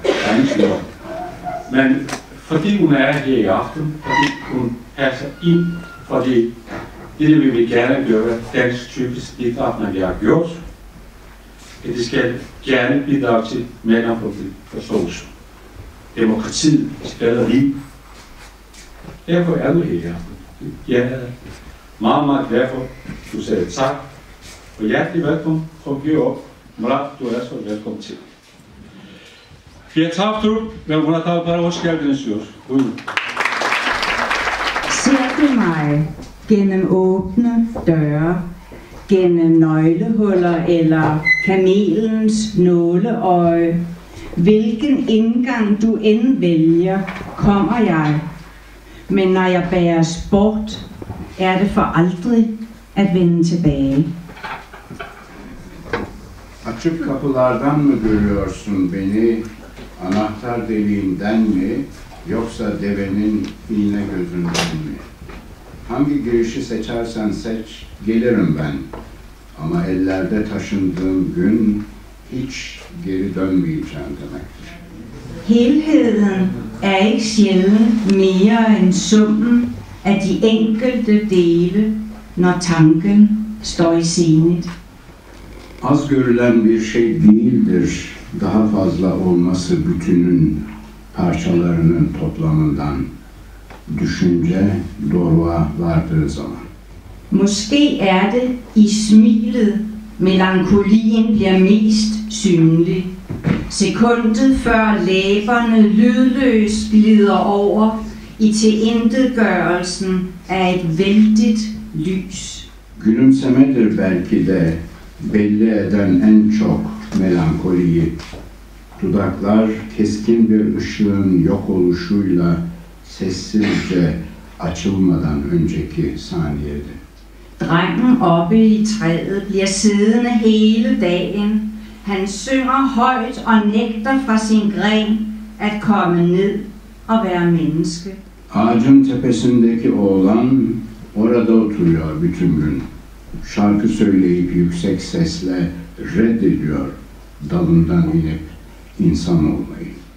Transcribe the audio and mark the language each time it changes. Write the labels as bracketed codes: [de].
[da] Der er ingen tvivl om. Men fordi hun er her i aften, fordi hun passer ind, fordi det vi vil gerne gøre dansk-tyrkisk digter, når vi har gjort, at det skal gerne bidrage til forståelse. Demokratiet spiller liv. Derfor er du her i aften. Jeg er meget, meget glad for, at du sagde tak. Og hjertelig velkommen, som heroppe. Murat, du er så velkommen til. [tr] Fiyat Tavshof ve Murat Alpar'a hoş geldiniz diyor. Buyurun. [da] Ser du mig gennem åbne døre, gennem nøglehuller eller kamelens nåleøje, hvilken indgang du end vælger, kommer jeg. Men når jeg bæres bort, er det for aldrig at vende tilbage. [tr] Açık kapılardan mı görüyorsun beni, anahtar deliğinden mi, yoksa devenin iğne gözünden mi? Hangi girişi seçersen seç, gelirim ben. Ama ellerde taşındığım gün hiç geri dönmeyeceğim demektir. [da] Helheden er ikke sjældent mere end summen af de enkelte dele, når tanken står i zenit. [tr] Az görülen bir şey değildir, daha fazla olması bütünün parçalarının toplamından. Düşünce doğruğa vardığı zaman. [da] Måske er det i smilet, melankolien bliver mest synlig. Sekundet før læberne lydløst glider over i tilintetgørelsen af et vældigt lys. [tr] Gülümsemedir belki de belli eden en çok melankoliyi, dudaklar keskin bir ışığın yok oluşuyla sessizce açılmadan önceki saniyede. [da] Drengen oppe i træet bliver siddende hele dagen. Han synger højt og nægter fra sin gren at komme ned og være menneske. [tr] Ağacın tepesindeki oğlan orada oturuyor bütün gün. Şarkı söyleyip yüksek sesle reddediyor dalından inip insan olmayı.